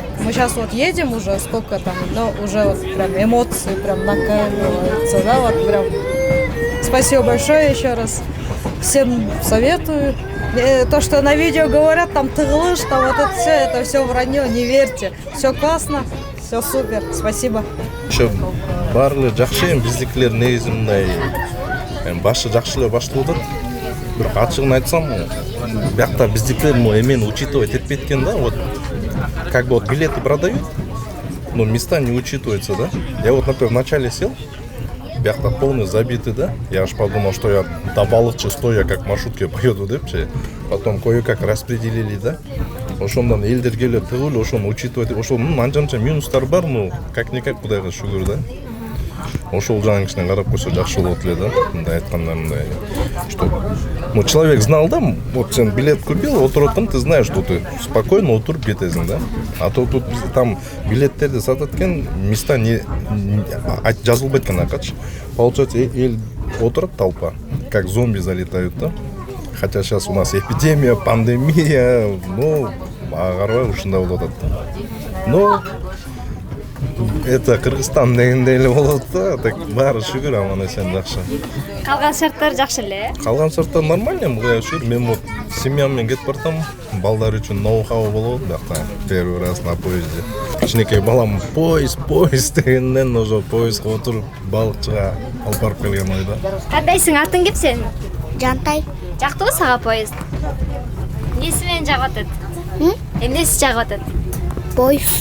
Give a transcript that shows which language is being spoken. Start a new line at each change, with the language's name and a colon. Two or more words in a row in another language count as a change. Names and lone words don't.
Russian: Мы сейчас вот едем уже, сколько там, но уже вот прям эмоции прям накаливаются, да, вот прям. Спасибо большое еще раз. Всем советую. То, что на видео говорят, там тыглыш, там вот это все вранье, не верьте. Все классно, все супер. Спасибо.
Kyrgyz: Еще барлы жакшы, биздикилер негизи мындай башы жакшылап башталып атат. Бирок ачыгын айтсам, биякта биздикилер эмени учитывать этпейт экен да,
Russian: вот как бы вот билеты продают, но места не учитываются, да. Я вот, например, вначале сел, биякта полный забитый, да. Я аж подумал, что я до балыкчы стоя как в маршрутке поеду, депчи. Потом кое-как распределили, да.
Kyrgyz: Ошондон элдер келип тыгылып, ошону учитывать, ошол анча минустар бар,
Russian: ну как-никак
Kyrgyz: Кудайга шүгүр,
Russian: да.
Kyrgyz: Ошол жагын кичине карап койсо жакшы болот эле, да. Мындай айтканда мындай,
Russian: что ну человек знал, да, вот сен билет купил, отураттан, ты знаешь, что ты спокойно
Kyrgyz: отуруп кетесиң,
Russian: да. А то тут там
Kyrgyz: билеттерди сатат экен,
Russian: места не
Kyrgyz: жазылбайт экен акачы.
Russian: Получается,
Kyrgyz: эл отурат
Russian: толпа, как зомби залетают, да. Хотя сейчас у нас эпидемия, пандемия, ну,
Kyrgyz: агарбай ушундай болуп атат, да.
Russian: Но это
Kyrgyz: Кыргызстан дегенде эле болот да, так баары шүгүр аман-эсен жакшы. Калган шарттар жакшы эле. Калган шарттар нормально, Кудайга шүгүр. Мен вот семьям менен кетип бартам, балдар үчүн ноу-хау болот, биякта
Russian: первый раз на поезде.
Kyrgyz: Кичинекей балам поезд дегенден уже поездге отуруп балыкчыга алып барып келген ойда. Кандайсың, атың кеп сен? Жантай. Жактыбы сага поезд? Эмнеси менен жагып атат? Эмнеси жагып атат? Поезд.